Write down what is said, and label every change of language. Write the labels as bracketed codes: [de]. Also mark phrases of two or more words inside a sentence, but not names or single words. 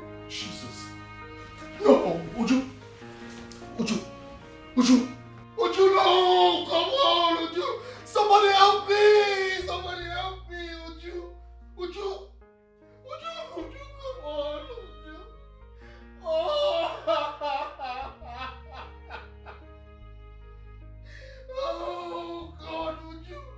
[en] Jesus. No, Uju. Uju. Uju. Uju, no! Come on, Uju! Somebody help me! Somebody help me, Uju! Uju! Uju! Uju, come on, Uju! Oh! Oh, God, Uju!